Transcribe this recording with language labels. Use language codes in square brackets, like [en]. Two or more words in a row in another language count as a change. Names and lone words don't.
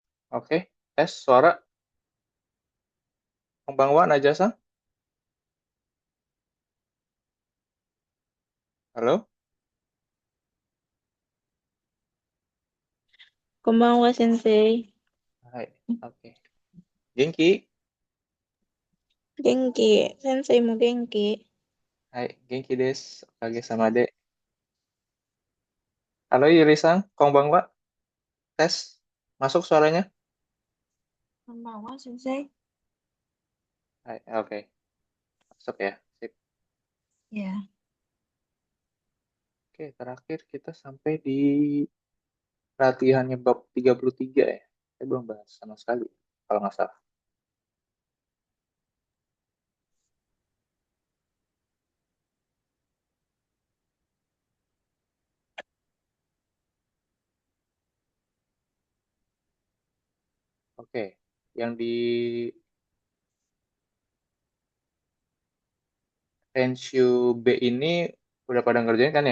[id] Oke, tes suara. [ja] Konbanwa, Najasa. [id] Halo? [ja] こんばんは、先生。 [id] Hai, oke. Genki. [ja] 元気。先生も元気。はい、元気です。おかげさまで。Halo Yuri-san、こんばんは. [id] Tes. Masuk suaranya? [ja] こんばんは、先生。 [id] Hai, oke. Masuk ya. Sip. Ya. Oke, terakhir kita sampai di latihannya bab 33 ya. Saya belum bahas sama sekali, kalau nggak salah. Oke, yang di Tenshu B ini udah pada ngerjain kan ya?